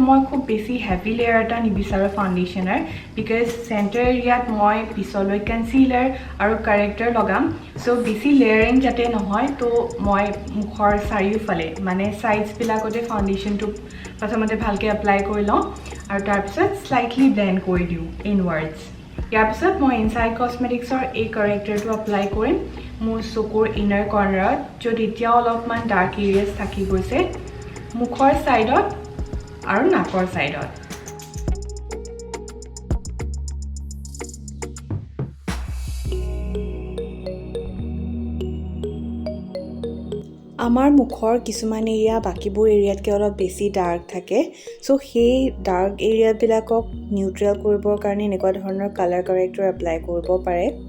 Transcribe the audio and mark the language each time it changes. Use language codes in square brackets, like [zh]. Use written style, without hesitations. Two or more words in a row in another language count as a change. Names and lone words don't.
[as] মই খুব বেছি [en] heavy layer [as] eta nibisaru foundationer because [en] center area [as] moi pisoloi concealer aru corrector logam so বেছি layering যাতে নহয় তো মই মুখৰ চাৰিও ফালে মানে sides বিলাকতে foundation টো প্ৰথমতে ভালকৈ apply কৰি লও আৰু তাৰ পিছত [en] slightly blend [as] kori diu inwards ইয়াৰ পিছত মই ইনসাইড কসমেটিক্সৰ এই কাৰেক্টৰটো এপ্লাই কৰিম মোৰ চকুৰ [en] inner corner [as] য'ত এতিয়া অলপমান [en] dark areas [as] থাকি গৈছে মুখৰ সাইডত আৰু নাকৰ সাইডত আমাৰ মুখৰ কিছুমান এৰিয়া বাকিবোৰ এৰিয়াতকৈ অলপ বেছি ডাৰ্ক থাকে সো সেই [en] dark area [as] বিলাকক নিউট্ৰেল কৰিবৰ কাৰণে এনেকুৱা ধৰণৰ [en] colour corrector [as] এপ্লাই কৰিব পাৰে